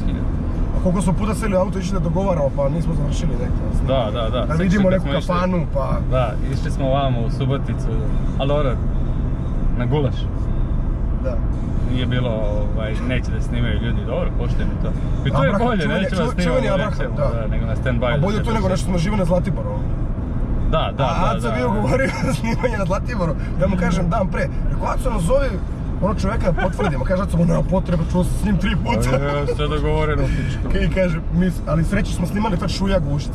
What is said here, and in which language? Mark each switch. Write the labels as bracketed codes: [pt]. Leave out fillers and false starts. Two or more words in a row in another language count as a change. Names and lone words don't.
[sr] A koliko smo puta seli u auto išli da dogovaramo pa nismo završili neko. Da. Da vidimo neku kafanu pa... Da, išli smo ovamo u Suboticu, ali dobro, na gulaš. Da. Nije bilo, neće da snimaju ljudi, dobro, poštujemo to. I to je bolje, nećemo da snimamo, nego na stand-by. A bolje to nego nešto smo živi na Zlatiboru. Da. A Aco bio govorio snimanje na Zlatiboru, da mu kažem dan pre. Rekao, Aco nas zove ono čoveka da potvrdimo, kaže Aco, nema potreba, čuo se s njim 3 puta. Sve dogovoreno, pičko. I kaže, ali sreći smo snimali tad Šuljag u Ušicama.